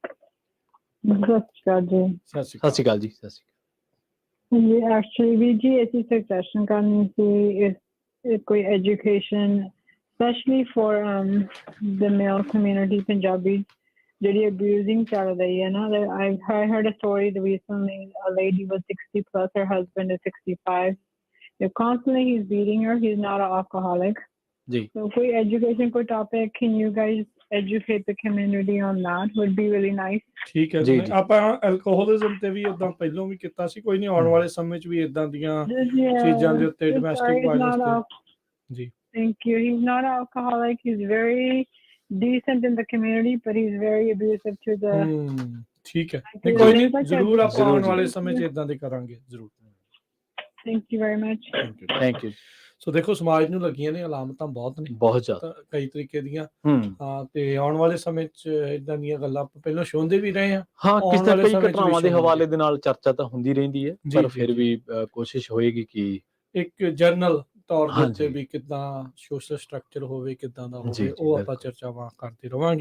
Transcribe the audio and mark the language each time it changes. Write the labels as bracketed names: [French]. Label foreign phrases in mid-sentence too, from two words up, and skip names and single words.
[Punjabi] ਸਤਿ ਸ਼੍ਰੀ ਅਕਾਲ ਜੀ। ਸਤਿ ਸ਼੍ਰੀ ਅਕਾਲ ਜੀ। ਸਤਿ ਸ਼੍ਰੀ ਅਕਾਲ ਜੀ। ਐਕਚੁਅਲੀ ਵੀ ਜੀ ਅਸੀਂ ਸਜੈਸ਼ਨ ਕਰਨੀ ਸੀ ਕੋਈ [English] education specially for the male community [Punjabi] ਪੰਜਾਬੀ ਜਿਹੜੀ ਅਬਿਊਜ਼ਿੰਗ ਚੱਲ ਰਹੀ ਹੈ ਨਾ। [English] I heard a story recently, a lady was 60 plus, her husband is 65. Constantly he's beating her. He's not an alcoholic. So for education, ਕੋਈ topic, can you guys educate the community on that? Would be really nice. [Punjabi] ਠੀਕ ਹੈ ਜੀ। ਆਪਾਂ ਐਲਕੋਹਲਿਜ਼ਮ ਤੇ ਵੀ ਇਦਾਂ ਪਹਿਲਾਂ ਵੀ ਕੀਤਾ ਸੀ, ਕੋਈ ਨਹੀਂ, ਆਉਣ ਵਾਲੇ ਸਮੇਂ 'ਚ ਵੀ ਇਦਾਂ ਦੀਆਂ ਚੀਜ਼ਾਂ ਦੇ ਉੱਤੇ, [English] domestic violence [Punjabi] ਤੇ। [English] ਜੀ। Thank you. He's not an alcoholic. He's very decent in the community, but he's very abusive to the. [Punjabi] ਠੀਕ ਹੈ, ਨਹੀਂ ਕੋਈ ਨਹੀਂ, ਜ਼ਰੂਰ ਆਪਾਂ ਆਉਣ ਵਾਲੇ ਸਮੇਂ 'ਚ ਇਦਾਂ ਦੇ ਕਰਾਂਗੇ ਜ਼ਰੂਰ। [English] Thank you very much. Thank you. [Punjabi] ਸੋ ਦੇਖੋ ਸਮਾਜ ਨੂੰ ਲੱਗੀਆਂ ਨੇ ਅਲਾਮਤਾਂ ਬਹੁਤ ਨੇ, ਬਹੁਤ ਜ਼ਿਆਦਾ, ਕਈ ਤਰੀਕੇ ਦੀਆਂ। ਤੇ ਆਉਣ ਵਾਲੇ ਸਮੇਂ 'ਚ ਇਦਾਂ ਦੀਆਂ ਗੱਲਾਂ ਆਪਾਂ ਪਹਿਲਾਂ ਸੁਣਦੇ ਵੀ ਰਹੇ ਹਾਂ। ਕਈ ਘਟਨਾਵਾਂ ਦੇ ਹਵਾਲੇ ਦੇ ਨਾਲ ਚਰਚਾ ਤਾਂ ਹੁੰਦੀ ਰਹਿੰਦੀ ਹੈ, ਪਰ ਫਿਰ ਵੀ ਕੋਸ਼ਿਸ਼ ਹੋਏਗੀ ਕਿ ਇੱਕ ਜਰਨਲ ਤੌਰ ਦੇ ਉੱਤੇ ਵੀ ਕਿੱਦਾਂ [English] social structure [Punjabi] ਹੋਵੇ, ਕਿੱਦਾਂ ਦਾ ਹੋਵੇ, ਉਹ ਆਪਾਂ ਚਰਚਾਵਾਂ ਕਰਦੇ ਰਵਾਂਗੇ।